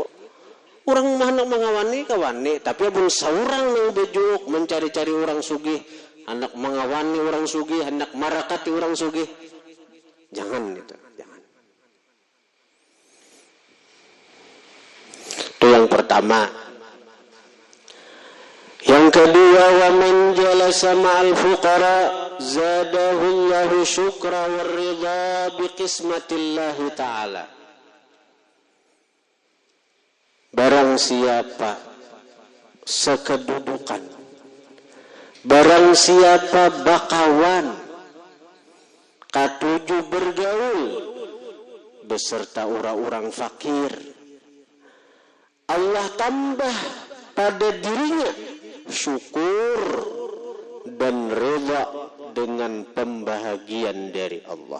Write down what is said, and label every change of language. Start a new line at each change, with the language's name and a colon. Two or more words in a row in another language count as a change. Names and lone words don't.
Banjar: Orang mah nak mengawani kawani, tapi abun saurang yang bejuk mencari-cari orang sugih, anak mengawani orang sugih, hendak marakati orang sugih. Jangan itu, jangan. Itu yang pertama. Yang kedua,
Arabic: ومن جالس مع الفقراء زاده الله شكرا والرضا بقسمة الله تعالى.
Banjar: Barang siapa sekedudukan, barang siapa bakawan, katuju bergaul beserta orang-orang fakir, Allah tambah pada dirinya syukur dan rela dengan pembahagian dari Allah.